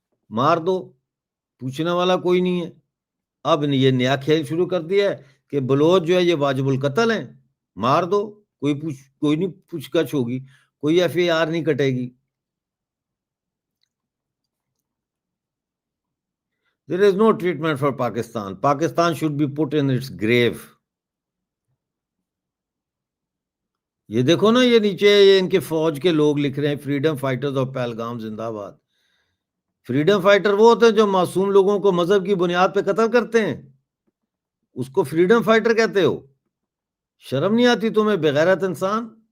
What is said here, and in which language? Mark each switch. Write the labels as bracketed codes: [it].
[ur] مار دو، پوچھنے والا کوئی نہیں ہے۔ اب یہ نیا کھیل شروع کر دیا ہے کہ بلوچ جو ہے یہ واجب القتل ہیں، مار دو، کوئی نہیں پوچھ گچھ ہوگی، کوئی ایف آئی آر نہیں کٹے گی۔ [en] There is no treatment for Pakistan. Pakistan should be put in its grave. [ur] یہ دیکھو نا، یہ نیچے یہ ان کے فوج کے لوگ لکھ رہے ہیں، فریڈم فائٹرز آف پہلگام زندہ باد۔ فریڈم فائٹر وہ ہوتے ہیں جو معصوم لوگوں کو مذہب کی بنیاد پہ قتل کرتے ہیں، اس کو فریڈم فائٹر کہتے ہو؟ شرم نہیں آتی تمہیں، بے غیرت انسان؟